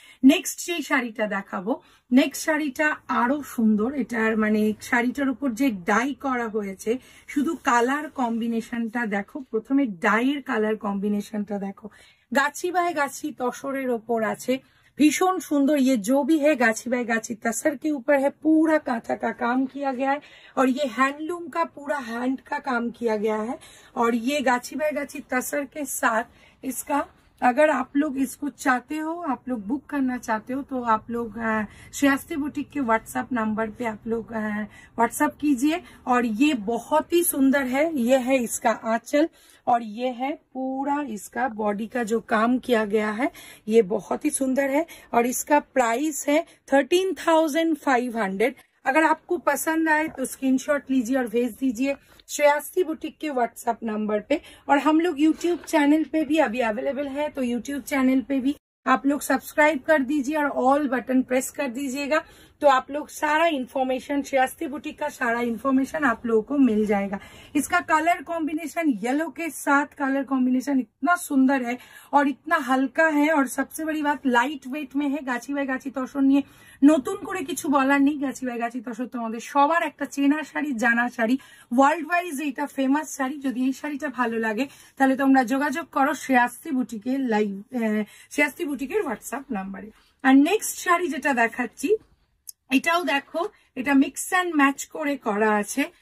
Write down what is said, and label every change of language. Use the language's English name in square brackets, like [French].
[Bangla] Next যে শাড়িটা দেখাবো, নেক্সট শাড়িটা আরো সুন্দর। এটার মানে শাড়িটার উপর যে ডাই করা হয়েছে, শুধু কালার কম্বিনেশনটা দেখো। প্রথমে ডাইয়ের কালার কম্বিনেশনটা দেখো। গাছি বাই গাছি তসরের ওপর আছে, भीषण सुंदर। [Hindi] ये जो भी है गाछी बाय गाछी तसर के ऊपर है, पूरा कांथा का काम किया गया है और ये हैंडलूम का पूरा हैंड का काम किया गया है। और ये गाछी बाय गाछी तसर के साथ इसका, अगर आप लोग इसको चाहते हो, आप लोग बुक करना चाहते हो, तो आप लोग श्रेयास्ती बुटीक के व्हाट्सएप नंबर पे आप लोग व्हाट्सएप कीजिए। और ये बहुत ही सुंदर है। ये है इसका आंचल और ये है पूरा इसका बॉडी का जो काम किया गया है, ये बहुत ही सुंदर है। और इसका प्राइस है 13,500। अगर आपको पसंद आए तो स्क्रीनशॉट लीजिए और भेज दीजिए श्रेयास्ती बुटीक के व्हाट्सएप नंबर पे। और हम लोग यूट्यूब चैनल पे भी अभी अवेलेबल है, तो यूट्यूब चैनल पे भी आप लोग सब्सक्राइब कर दीजिए और ऑल बटन प्रेस कर दीजिएगा, तो आप लोग सारा इन्फॉर्मेशन, श्रेयास्ती बुटीक का सारा इन्फॉर्मेशन आप लोगों को मिल जाएगा। इसका कलर कॉम्बिनेशन येलो के साथ कलर कॉम्बिनेशन इतना सुंदर है और इतना हल्का है। और सबसे बड़ी बात लाइट वेट में है। [Bangla] गाछी बाय गाछी तसर নিয়ে নতুন করে কিছু বলার নেই। গাছি বাই গাছি তসর তোমাদের সবার একটা চেনা শাড়ি, জানা শাড়ি, ওয়ার্ল্ড ওয়াইজ এটা ফেমাস শাড়ি। যদি এই শাড়িটা ভালো লাগে তাহলে তোমরা যোগাযোগ করো শ্রেয়াস্তি বুটিকের শ্রেয়াস্তি বুটিকের হোয়াটসঅ্যাপ নাম্বারে। আর নেক্সট শাড়ি যেটা দেখাচ্ছি, এটাও দেখো, এটা মিক্স অ্যান্ড ম্যাচ করে করা আছে।